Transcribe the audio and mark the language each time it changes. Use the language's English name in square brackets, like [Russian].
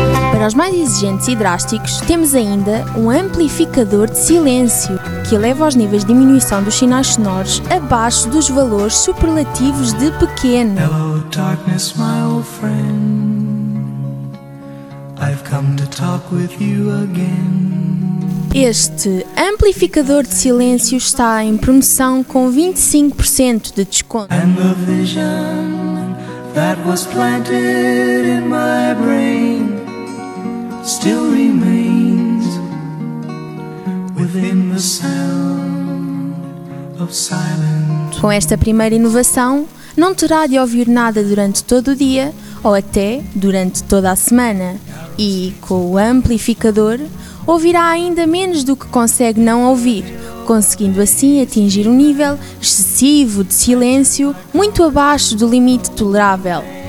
[Portuguese] Para os mais exigentes e drásticos, temos ainda um amplificador de silêncio, que eleva os níveis de diminuição dos sinais sonoros abaixo dos valores superlativos de pequeno. [English] Hello, darkness, my old friend. I've come to talk with you again. [Portuguese] Este amplificador de silêncio está em promoção com 25% de desconto. [English] And the vision that was planted in my brain still remains within the sound of silence. [Portuguese] Com esta primeira inovação, não terá de ouvir nada durante todo o dia ou até durante toda a semana. E com o amplificador, ouvirá ainda menos do que consegue não ouvir, conseguindo assim atingir um nível excessivo de silêncio muito abaixo do limite tolerável.